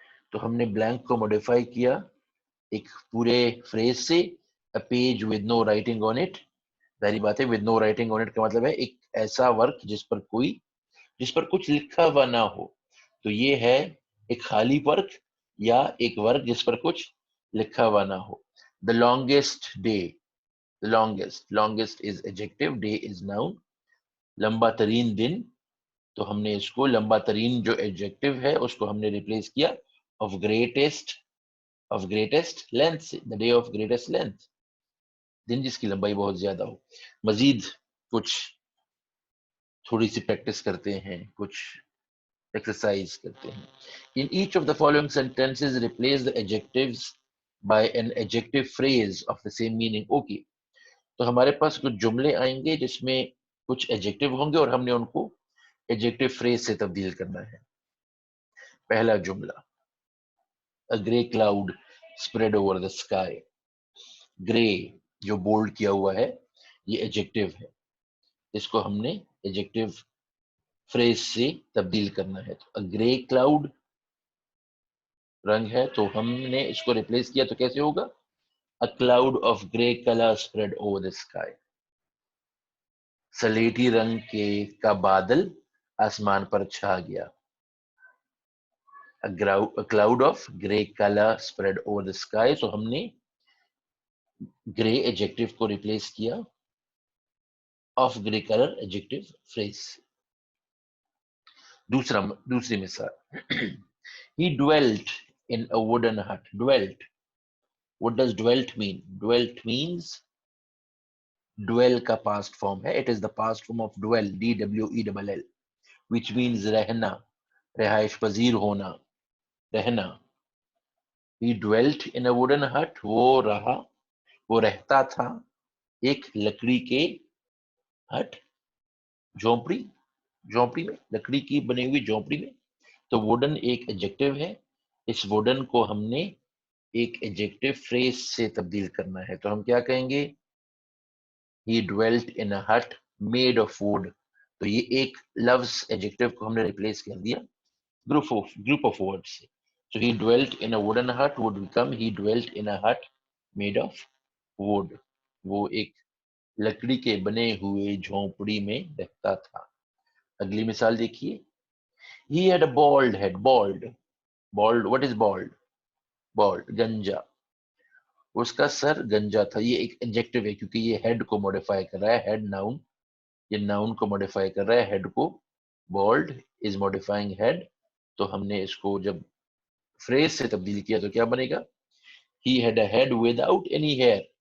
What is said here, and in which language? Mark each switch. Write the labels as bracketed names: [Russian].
[Urdu] تو ہم نے بلینک کو ماڈیفائی کیا ایک پورے فریز سے, [English] a page with no writing on it. [Urdu] ظاہری بات ہے [English] with no writing on it [Urdu] کا مطلب ہے ایک ایسا ورک جس پر کچھ لکھا ہوا نہ ہو. تو یہ ہے ایک خالی ورک یا ایک ورک جس پر کچھ لکھا ہوا نہ ہو. [English] the longest day, the longest is adjective, day is noun. [Urdu] لمبا ترین دن, تو ہم نے اس کو لمبا ترین جو ایڈجیکٹو ہے اس کو ہم نے ریپلیس کیا [English] of greatest length, the day of greatest length, [Urdu] دن جس کی لمبائی بہت زیادہ ہو. مزید کچھ تھوڑی سی پریکٹس کرتے ہیں, کچھ ایکسرسائز کرتے ہیں. [English] In each of the following sentences replace the adjectives by an adjective phrase of the same meaning. [Urdu] Okay, تو ہمارے پاس کچھ جملے آئیں گے جس میں کچھ ایڈجیکٹو ہوں گے اور ہم نے ان کو ایڈجیکٹو فریز سے تبدیل کرنا ہے. پہلا جملہ, [English] a gray cloud spread over the sky. [Urdu] گرے جو بولڈ کیا ہوا ہے یہ ایڈجیکٹو ہے, اس کو ہم نے ایڈجیکٹو فریز سے تبدیل کرنا ہے. تو گرے کلاؤڈ رنگ ہے, تو ہم نے اس کو ریپلیس کیا تو کیسے ہوگا, [English] a cloud of gray color spread over the sky. [Urdu] سلیٹی رنگ کا بادل آسمان پر چھا گیا. [English] a cloud of gray color spread over the sky. [Urdu] تو ہم نے گرے ایڈجیکٹو کو ریپلیس کیا [English] of grey colour [Urdu] adjective freeze. دوسری مثال, [English] he dwelt in a wooden hut. Dwelt, what does dwelt mean? Dwelt means, dwell کا past form ہے, it is the past form of dwell, D-W-E-L-L, which means [Urdu] رہنا, رہائش پذیر ہونا, رہنا. [English] he dwelt in a wooden hut, [Urdu] وہ رہتا تھا ایک لکڑی کے ہٹ, جھونپڑی میں, لکڑی کی بنی ہوئی جھونپڑی میں. تو ووڈن ایک ایڈجیکٹو ہے, اس ووڈن کو ہم نے ایک ایڈجیکٹو فریز سے تبدیل کرنا ہے. تو ہم کیا کہیں گے, [English] he dwelt in a hut made of wood. [Urdu] تو یہ ایک لفظ ایڈجیکٹو کو ہم نے ریپلیس کر دیا [English] group of words [Urdu] سے. [English] So he dwelt in a wooden hut would become he dwelt in a hut made of wood. [Urdu] وہ ایک لکڑی کے بنے ہوئے جھونپڑی میں رہتا تھا. اگلی مثال دیکھیے, [English] he had a bald head. Bald, what is bald, [Urdu] گنجا, اس کا سر گنجا تھا. یہ ایک ایڈجیکٹو ہے کیونکہ یہ ہیڈ کو موڈیفائی کر رہا ہے, ہیڈ ناؤن, یہ ناؤن کو موڈیفائی کر رہا ہے, ہیڈ کو. [English] bald is modifying head. [Urdu] تو ہم نے اس کو جب فریز سے تبدیل کیا تو کیا بنے گا, [English] he had a head without any hair.